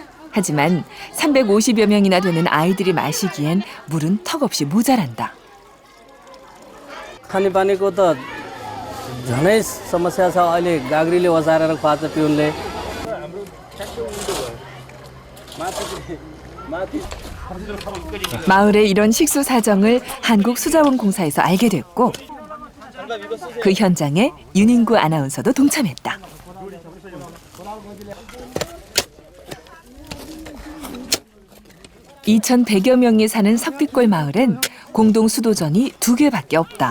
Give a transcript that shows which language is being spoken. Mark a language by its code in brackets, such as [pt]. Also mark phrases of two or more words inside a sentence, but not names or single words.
[ko] 하지만 350여 명이나 되는 아이들이 마시기엔 물은 턱없이 모자란다. [ne] खानेपानीको त झनै समस्या छ अहिले गाग्रीले ओसारेर खुवान्छ पिउनले [ko] 마을의 이런 식수 사정을 한국수자원공사에서 알게 됐고 그 현장에 윤인구 아나운서도 동참했다. (2,100여) 명이 사는 석뒷골 마을엔 공동 수도전이 2개밖에 없다.